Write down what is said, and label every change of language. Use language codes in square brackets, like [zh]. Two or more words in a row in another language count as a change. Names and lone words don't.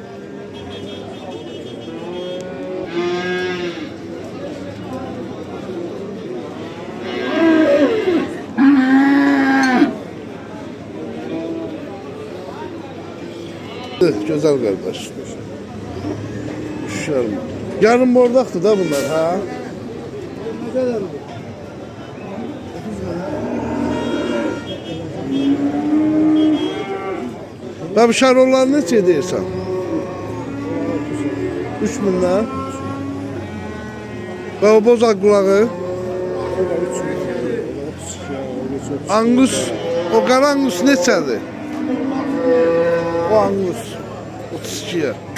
[tr] Güzel kardeş. Şöyle. Yarın bordaktı da bunlar ha. Ne kadar bu? [az] Tabi şarollar neçə deyirsən? 3000 lira. Və o bozaq qulağı? Angus, o qara angus neçədir? O angus 32'ye.